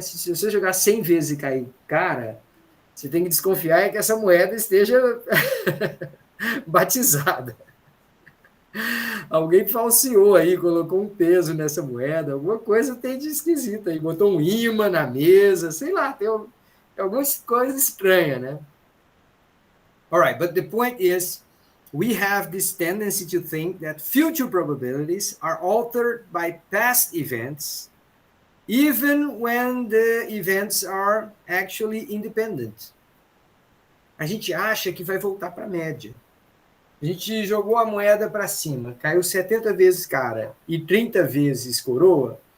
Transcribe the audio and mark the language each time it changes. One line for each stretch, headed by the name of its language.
Portuguese: Se você jogar 100 vezes e cair cara, você tem que desconfiar que essa moeda esteja batizada. Alguém falseou aí, colocou um peso nessa moeda, alguma coisa tem de esquisita aí, botou um imã na mesa, sei lá, tem algumas coisas estranhas, né?
English: All right, but the point is, we have this tendency to think that future probabilities are altered by past events, even when the events are actually independent.
Portuguese: A gente acha que vai voltar para a média. A gente jogou a moeda para cima, caiu 70 vezes cara e 30 vezes coroa.